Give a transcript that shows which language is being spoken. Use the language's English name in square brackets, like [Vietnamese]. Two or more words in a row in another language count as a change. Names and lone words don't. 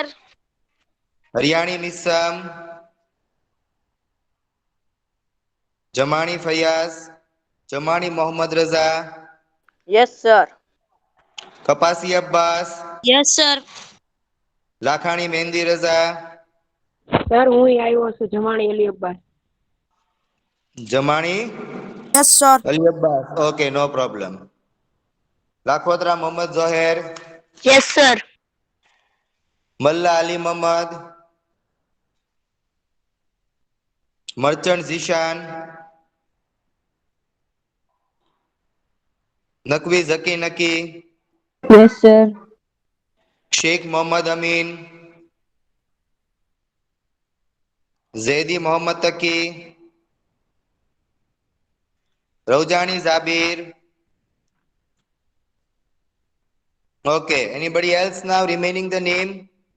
[English] Haryani Missam, Jamani Fayaz, Jamani Mohammad Raza, Yes, sir. Kapasi Abbas, Yes, sir. Lakhani Mehndi Raza, [Gujarati] સર હું આવ્યો છું જમાણી અલી અબ્બાસ. [English] Jamani Yes, sir. Ali Abbas. Okay, no problem. Lakhwatra Mohammad Zohair, Yes, sir. Malla Ali Muhammad, Merchant Zishan, Nakwi Zaki Naki, Yes sir. Sheikh Muhammad Amin, Zaidi Muhammad Taki, Raujani Zabir. Okay, anybody else now remaining the name?